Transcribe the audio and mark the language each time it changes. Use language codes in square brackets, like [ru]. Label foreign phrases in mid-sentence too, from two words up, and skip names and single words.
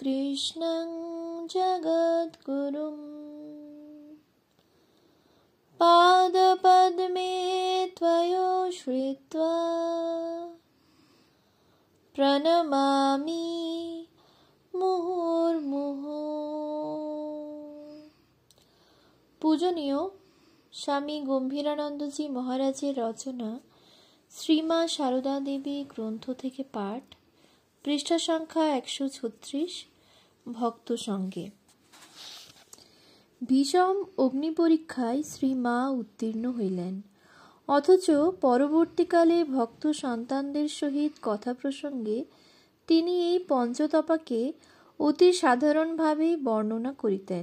[sa] कृष्णं जगद्गुरुं पादपद्मे त्वयोश्रित्वा प्रणमामि मुहुर्मुहुः। [bn] পূজনীয় স্বামী গম্ভীরানন্দজী মহারাজের রচনা শ্রীমা সারদা দেবী গ্রন্থ থেকে পাঠ, পৃষ্ঠা সংখ্যা 136। ভক্ত সঙ্গে। বিষম অগ্নি পরীক্ষায় শ্রী মা উত্তীর্ণ হইলেন, অথচ পরবর্তীকালে ভক্ত সন্তানদের সহিত কথা প্রসঙ্গে তিনি এই পঞ্চতপাকে অতি সাধারণভাবেই বর্ণনা করিতেন।